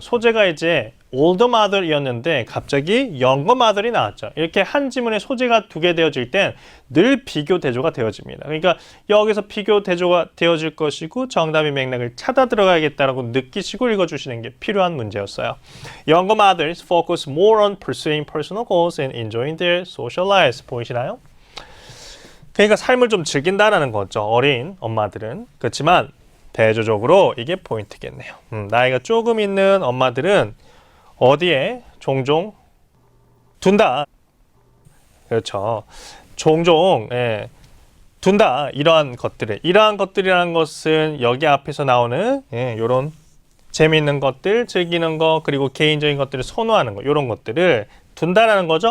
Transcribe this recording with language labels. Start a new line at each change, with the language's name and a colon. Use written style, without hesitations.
Korean: 소재가 이제 older mother이었는데 갑자기 younger mother이 나왔죠. 이렇게 한 지문에 소재가 두 개 되어질 땐 늘 비교 대조가 되어집니다. 그러니까 여기서 비교 대조가 되어질 것이고 정답의 맥락을 찾아 들어가야겠다라고 느끼시고 읽어주시는 게 필요한 문제였어요.
English: Younger mothers focus more on pursuing personal goals and enjoying their social lives.
Korean: 보이시나요? 그러니까 삶을 좀 즐긴다라는 거죠. 어린 엄마들은. 그렇지만 대조적으로 이게 포인트겠네요. 나이가 조금 있는 엄마들은 어디에 종종 둔다. 그렇죠. 종종 둔다. 이러한 것들이라는 것은 여기 앞에서 나오는 이런 재미있는 것들, 즐기는 것, 그리고 개인적인 것들을 선호하는 것, 이런 것들을 둔다라는 거죠.